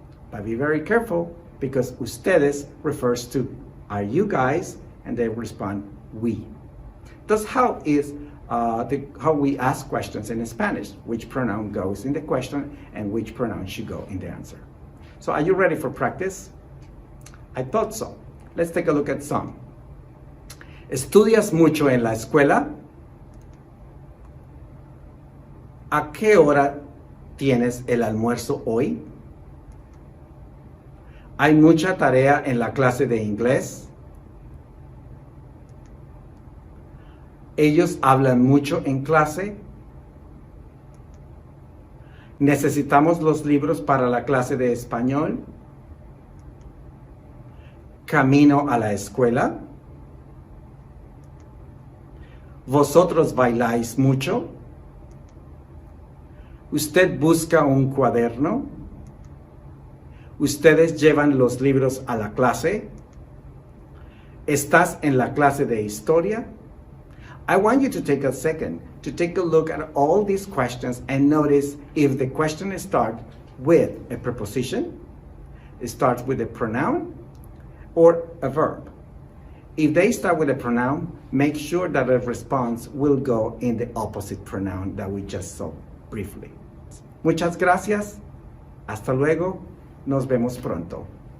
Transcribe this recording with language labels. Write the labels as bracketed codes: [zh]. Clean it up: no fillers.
[en] But be very careful because ustedes refers to are you guys, and they respond we. That's how how we ask questions in Spanish, which pronoun goes in the question and which pronoun should go in the answer. So are you ready for practice? I thought so. Let's take a look at some. [es] ¿Estudias mucho en la escuela? ¿A qué hora tienes el almuerzo hoy? ¿Hay mucha tarea en la clase de inglés? ¿Ellos hablan mucho en clase? ¿Necesitamos los libros para la clase de español? ¿Camino a la escuela? ¿Vosotros bailáis mucho? ¿Usted busca un cuaderno? ¿Ustedes llevan los libros a la clase? ¿Estás en la clase de historia? [en] I want you to take a second to take a look at all these questions and notice if the question starts with a preposition, it starts with a pronoun, or a verb. If they start with a pronoun, make sure that the response will go in the opposite pronoun that we just saw briefly. [es] Muchas gracias. Hasta luego. Nos vemos pronto.